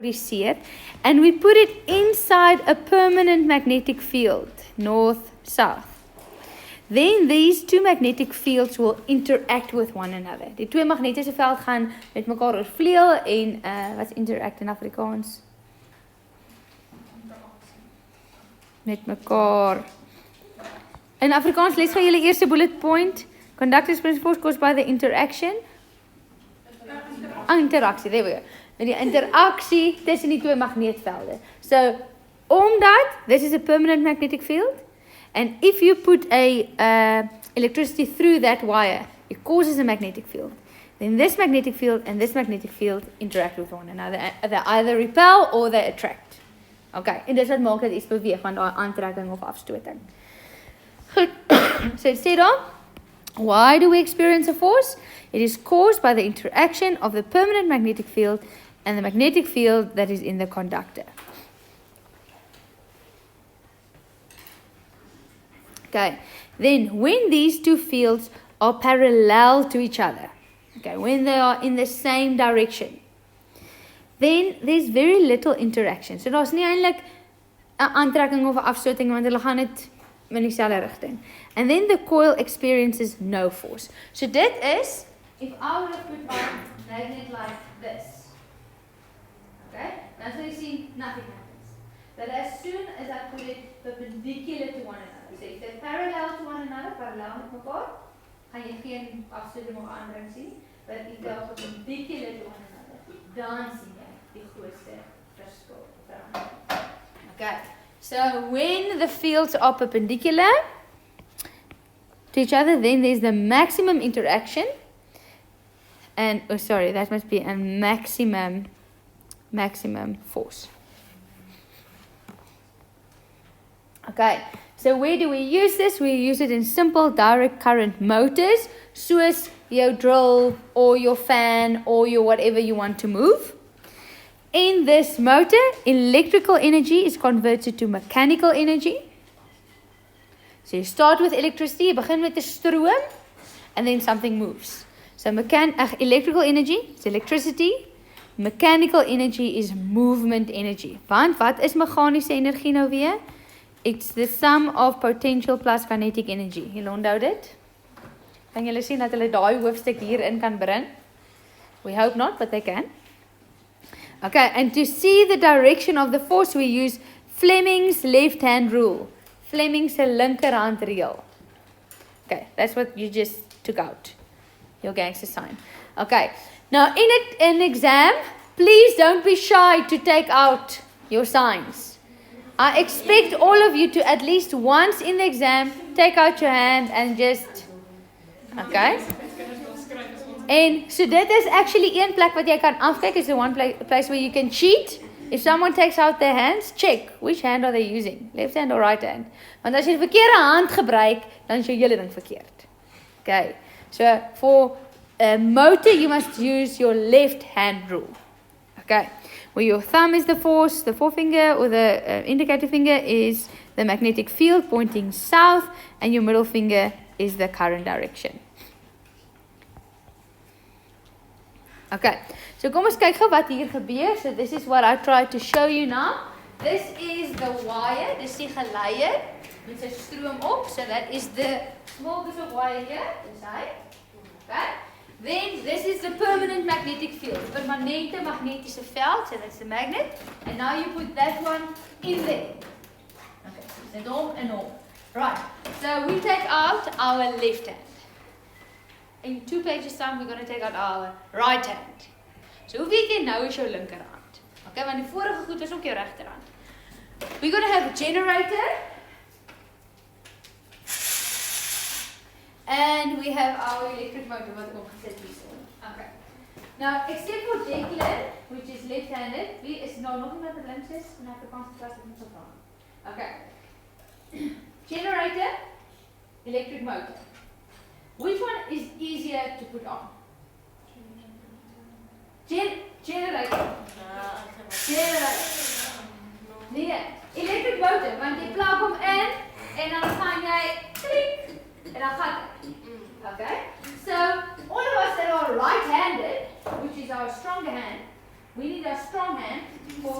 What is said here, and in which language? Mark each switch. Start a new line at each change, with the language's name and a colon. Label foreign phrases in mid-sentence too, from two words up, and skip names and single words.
English: see it, and we put it inside a permanent magnetic field, north-south. Then these two magnetic fields will interact with one another.
Afrikaans: Die twee magnetiese veld gaan met mekaar oorvleuel en wat interact in Afrikaans? Met mekaar. In Afrikaans lees gaan julle eerste
English: bullet point. Conductors principles caused by the interaction. Interaksie, there we go.
Afrikaans: Die interaksie tussen die twee magneetvelde.
English: So, omdat this is a permanent magnetic field, and if you put a electricity through that wire, it causes a magnetic field. Then this magnetic field and this magnetic field interact with one another. They either repel or they attract.
Afrikaans: Okay, en dis wat maak dat iets beweeg, want daar aantrekking of afstoting. Goed,
English: so it said on, why do we experience a force? It is caused by the interaction of the permanent magnetic field and the magnetic field that is in the conductor. Okay, then when these two fields are parallel to each other, okay, when they are in the same direction, then there's very little interaction.
Afrikaans: So daar's nie eintlik 'n aantrekking of 'n afstoting, want hulle gaan net in dieselfde rigting.
English: And then the coil experiences no force.
Afrikaans: So dit is,
English: if I would have put my magnet like this, okay, that's where you see nothing happens. But as soon as I put it perpendicular to one another, so if they're parallel to one another,
Afrikaans: parallel met mekaar, gaan jy geen afstoting of aandring sien.
English: But if they're perpendicular to one another,
Afrikaans: dan sien jy die grootste verskil.
English: Okay, so when the fields are perpendicular to each other, then there's the maximum interaction, and oh sorry, that must be a maximum force. Okay, so where do we use this? We use it in simple direct current motors, soos your drill or your fan or your whatever you want to move. In this motor, electrical energy is converted to mechanical energy. So you start with electricity, you begin
Afrikaans: met 'n stroom,
English: and then something moves. So electrical energy is electricity, mechanical energy is movement energy.
Afrikaans: Want wat is meganiese energie nou weer?
English: It's the sum of potential plus kinetic energy.
Afrikaans: Julle onthou dit? Kan julle sien dat hulle daai hoofstuk hierin kan bring?
English: We hope not, but they can. Okay, and to see the direction of the force, we use Fleming's left-hand rule.
Afrikaans: Fleming's linkerhand reël.
English: Okay, that's what you just took out. Your gangster sign. Okay, now in an exam, please don't be shy to take out your signs. I expect all of you to at least once in the exam, take out your hand and just, okay?
Afrikaans: En so dit is actually een plek wat jy kan afkyk,
English: is the one place where you can cheat. If someone takes out their hands, check which hand are they using, left hand or right hand.
Afrikaans: Want as jy die verkeerde hand gebruik, dan is jou hele ding verkeerd.
English: Okay, so for a motor you must use your left hand rule. Okay, where your thumb is the force, the forefinger or the indicator finger is the magnetic field pointing south, and your middle finger is the current direction.
Afrikaans: Okay, so kom ons kyk gou wat hier gebeur.
English: So this is what I tried to show you now. This is the wire,
Afrikaans: dis die geleier met sy stroom op.
English: So that is the small bit of wire here,
Afrikaans: dis hy.
English: Okay, then this is the permanent magnetic field,
Afrikaans: permanente magnetiese veld,
English: so that's the magnet. And now you put that one in there. Okay, so it's on and on. Right, so we take out our left hand. In 2 pages time, we're going to take out our right hand.
Afrikaans: So hoe weet jy nou is jou linkerhand? Okay, want die vorige goed is ook jou regterhand.
English: We're going to have a generator. And we have our electric motor
Afrikaans: wat ek opgeset hierso.
English: Okay. Now, except for Declan, which is left-handed,
Afrikaans: wie is nou nog iemand wat links is? En ek kan klas met so vra. Okay.
English: Generator, electric motor. Which one is easier to put on? Generator.
Afrikaans: Nee,
English: electric motor,
Afrikaans: want jy plug hom in en dan gaan jy klik en dan gaan hy. Okay?
English: So, all of us that are right-handed, which is our stronger hand, we need our strong hand